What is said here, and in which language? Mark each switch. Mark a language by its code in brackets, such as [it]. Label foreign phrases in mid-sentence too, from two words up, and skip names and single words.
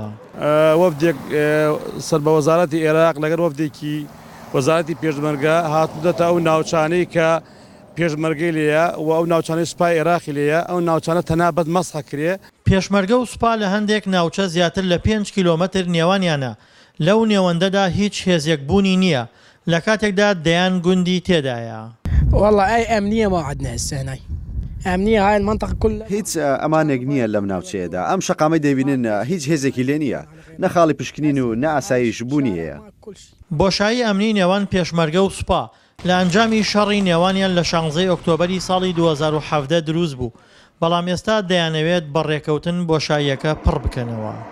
[ckb] وەفدێک سەر بە وەزارەتی عێراق لەگەر وەفدێکی وەزارەتی پێشمەرگە هاتوودەتە ئەو ناوچانەی کە پێشمەرگەی لێیە و ئەو ناوچانەی سوپای عێراقی لێیە ئەو ناوچانە تەنابەت مەسح کرێ. پێشمەرگە و سوپا لە هەندێک ناوچە زیاتر لە 5 کیلۆمەتر نێوانیانە، لەو نێوەندەدا هیچ هێزێک بوونی نییە، لە کاتێکدا دەیان گوندی تێدایە. [ar] والله ئەی ئەمنیە ما عندنا هسه هناي ئەمنیە های المنطقة كلها [ckb] هیچ ئەمانێک نییە لەم ناوچەیەدا ئەم شەقامەی دەبینن هیچ هێزێکی لێ نییە، نەخاڵی پشکنین و نە ئاسایش بوونی هەیە. بۆشایی ئەمنی نێوان پێشمەرگە و سوپا لە ئەنجامی شەڕی نێوانیان لە 16 ئۆکتۆبەری ساڵی 2017 دروست بوو، بەڵام ئێستا دەیانەوێت بە ڕێکەوتن بۆشاییەکە پڕ بکەنەوە.